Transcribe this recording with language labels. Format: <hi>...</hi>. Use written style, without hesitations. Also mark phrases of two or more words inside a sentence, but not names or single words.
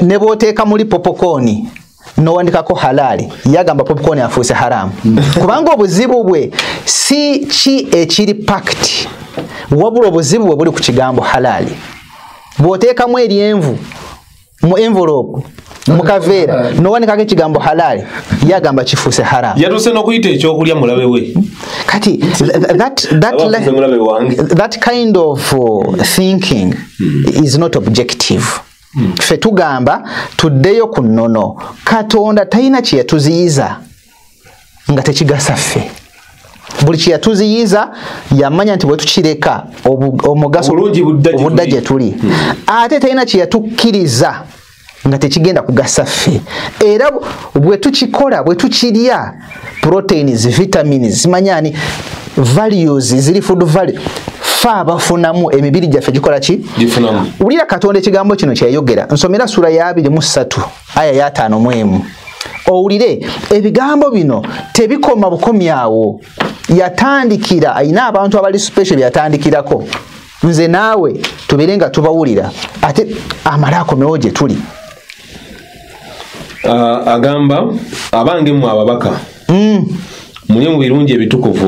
<lg>ne booteeka muli popokoni nowandikako halali yagamba popokoni afuuse haramu kubanga obuzibu bwe si ki ekiri packed wabula obuzibu bwe buli ku kigambo halali bw'oteekamu eryenvu mu envelope mukaveera nowandikako ekigambo halali yagamba kifuuse haramu yatuse n'okuyita ekyokulya mulabe we</lg> <en>kati that kind of thinking is not objective.</en> <lg>Ffe tugamba tuddeyo ku nnono Katonda talina kye yatuziyiza nga tekigasa ffe buli kye yatuziyiza yamanya nti bwe tukireka omugaso obudda gye tuli ate talina kye yatukkiriza nga tekigenda kugasa ffe era bwe tukikola bwe tukirya</lg> <en>proteins vitamins</en> <lg>zimanyani values ziri</lg> <en>food value</en> <lg>fa abafunamu emibiri gyaffe gikola ki ulira Katonda ekigambo kino kyayogera nsomera sura ya 23 aya ya 5 owulire ebigambo bino tebikoma bukomyawo yatandikira ayina abantu abali special yatandikirako nze naawe tuberenga tubawulira ate amala akomewo gye tuli agamba abange mu ababaka mulye mu birungi ebitukuvu</lg>